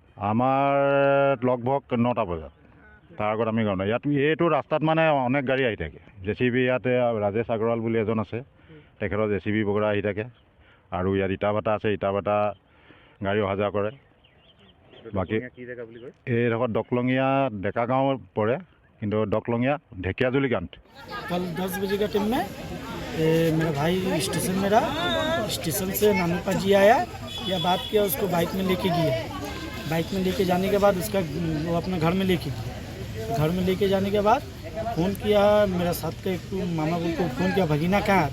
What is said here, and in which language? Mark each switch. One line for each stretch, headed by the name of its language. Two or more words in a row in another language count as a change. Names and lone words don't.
Assamese: আমাৰ লগভগ 9টা বজাত, তাৰ আগত আমি গম ইয়াত এইটো ৰাস্তাত মানে অনেক গাড়ী আহি থাকে। JCB ইয়াতে ৰাজেশ আগৰৱাল বুলি এজন আছে, তেখেতৰ JCB বগৰা আহি থাকে। আৰু ইয়াত ইটা ভাটা আছে, ইটা ভাটা গাড়ী অহা যোৱা কৰে। বাকী এইডোখৰ ডকলঙীয়া ডেকা গাঁও পৰে, কিন্তু ডকলঙীয়া ঢেকিয়াজুলি গাঁৱত।
Hindi: कल 10 बजे का टाइम में मेरा भाई स्टेशन में रहा। स्टेशन से नानूपा जी आया, या बात किया, उसको बाइक में लेके गया। बाइक में लेके जाने के बाद उसका वो अपना घर में लेके गया। घर में लेके जाने के बाद फ़ोन किया, मेरा साथ का एक मामा बोल को फ़ोन किया, भगीना कहाँ है?